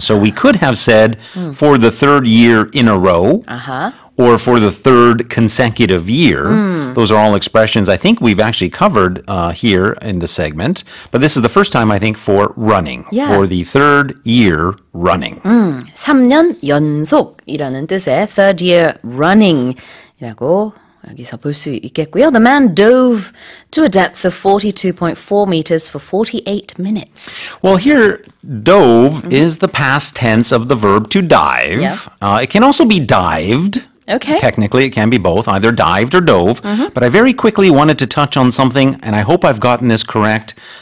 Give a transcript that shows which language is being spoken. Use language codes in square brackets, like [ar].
[en] So we could have said for the third year in a row. Or for the third consecutive year. Those are all expressions I think we've actually covered here in the segment. But this is the first time, I think, for running. Yeah. For the third year running. [ko] 3년 연속이라는 뜻의 third year running이라고 여기서 볼 수 있겠고요. [en] The man dove to a depth of 42.4 meters for 48 minutes. Well, here, dove is the past tense of the verb to dive. Yeah. It can also be dived. Okay. Technically, it can be both, either dived or dove. But I very quickly wanted to touch on something, and I hope I've gotten this correct.